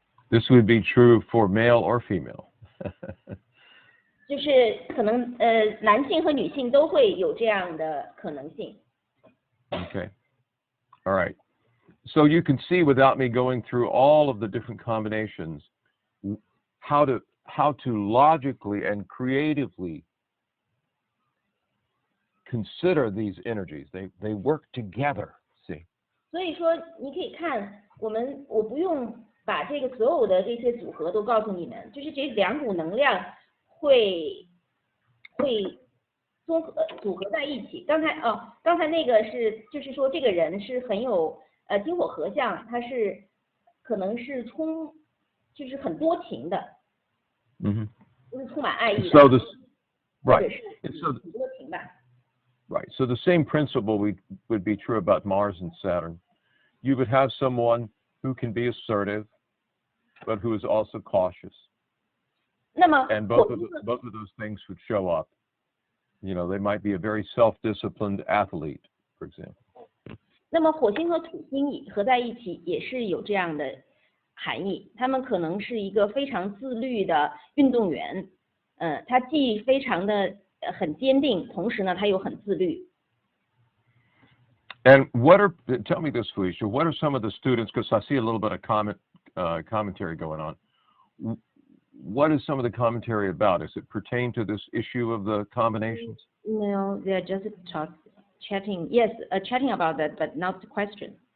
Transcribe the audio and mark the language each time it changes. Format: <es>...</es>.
<en>This would be true for male or female.</en> <zh>就是可能男性和女性都会有这样的可能性。</zh> <en>Okay. All right. So you can see, without me going through all of the different combinations, how to logically and creatively consider these energies. They work together. See.</en> <zh>所以说，你可以看我不用把这个所有的这些组合都告诉你们，就是这两股能量会组合在一起。刚才那个就是说这个人是很有金火合相，他是可能是就是很多情的，就是充满爱意的。</zh> <en>So this, right.</en> <zh>很多情吧。</zh> <en>Right. So the same principle would be true about Mars and Saturn. You would have someone who can be assertive, but who is also cautious.</en> <zh>那么</zh> <en>And both of those things would show up. You know, they might be a very self-disciplined athlete, for example.</en> <zh>那么火星和土星合在一起也是有这样的含义，他们可能是一个非常自律的运动员，他既非常的很坚定，同时呢他又很自律。</zh> <en>And tell me this, Felicia, what are some of the students, because I see a little bit of commentary going on. What is some of the commentary about? Does it pertain to this issue of the combinations? No, they're just chatting. Yes, chatting about that, but not the question.</en>